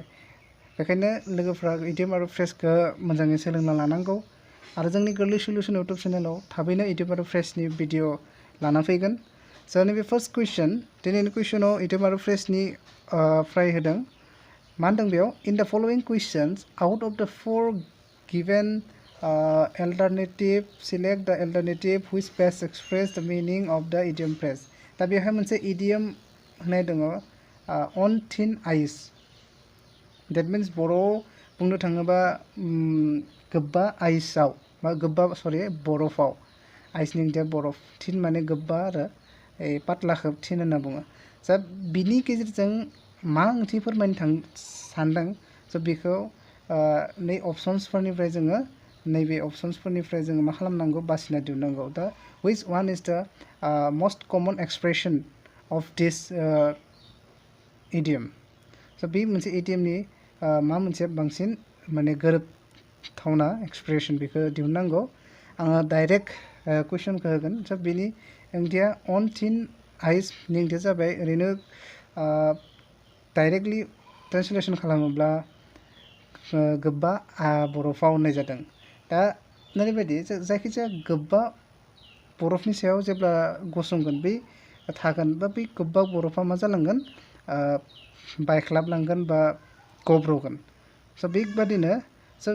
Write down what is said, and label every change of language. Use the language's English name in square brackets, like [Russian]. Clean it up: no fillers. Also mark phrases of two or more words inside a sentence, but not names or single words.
[Bodo] बेखायनो लोगोफ्रा इडियम आरो फ्रेजखौ मोजाङै सोलोंना लानांगौ आरो जोंनि गोरलै सल्युशन इउट्यूब चेनेलाव थाबैनो इडियम आरो फ्रेजनि भिडिअ लाना फैगोन स' नैबे [English] first question [Bodo] दिनैनि कुइशनाव इडियम आरो फ्रेजनि फ्राय होदों मा होनदों बेयाव [English] in the following questions out of the 4 given alternative select the alternative which best express the meaning of the idiom phrase [Bodo] दा बेवहाय मोनसे इडियम होनाय दङ [English] on thin ice That means [Bodo] बर' बुंनो थाङोबा गोब्बा आइसआव बा गोब्बा बरफआव आइसनि ओंथिया बरफ थिन माने गोब्बा आरो पातलाखौ थिन होनना बुङो दा बिनि गेजेरजों मा ओंथि फोरमायनो सानदों स' बेखौ नै अपसन्सफोरनिफ्राय जोङो नैबे अपसन्सफोरनिफ्राय जोङो मा खालामनांगौ बासिना दिहुननांगौ दा [English] which one is the most common expression of this [Bodo] idiom स' बे मोनसे इडियमनि मा मोनसे बांसिन माने गोरोबथावना एक्सप्रेसन बेखौ दिहुननांगौ आङो [English] direct questionखौ [Bodo] होगोन स' बेनि ओंथिया [English] on thin iceनि [Bodo] ओंथिया जाबाय ओरैनो डाइरेक्टलि ट्रेन्सलेसन खालामोब्ला गोब्बा बरफाव होननाय जादों दा ओरैबायदि जायखिजाया गोब्बा बरफनि सायाव जेब्ला गसंगोन बै थागोन बा बै गोब्बा बरफा मा जालांगोन बायख्लाबलांगोन बा गब्रगोन स' बेबादिनो स'